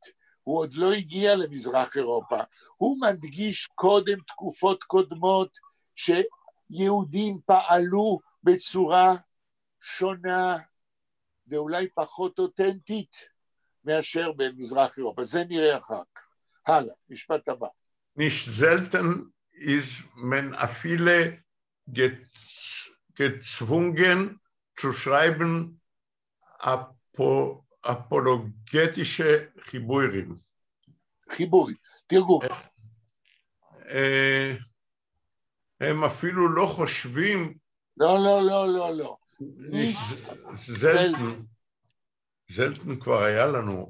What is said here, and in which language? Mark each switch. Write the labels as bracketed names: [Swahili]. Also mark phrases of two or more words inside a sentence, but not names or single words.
[Hebrew] הוא עוד לא הגיע למזרח אירופה. הוא מדגיש קודם תקופות קודמות שיהודים פעלו בצורה שונה ואולי פחות אותנטית מאשר במזרח אירופה. זה נראה אחר כך. הלאה, משפט הבא. [German] Nicht selten ist man viele gezwungen zu schreiben אפולוגטישה חיבורים. [Hebrew] חיבוי, תרגום. הם אפילו לא חושבים... לא. זלטן כבר היה לנו.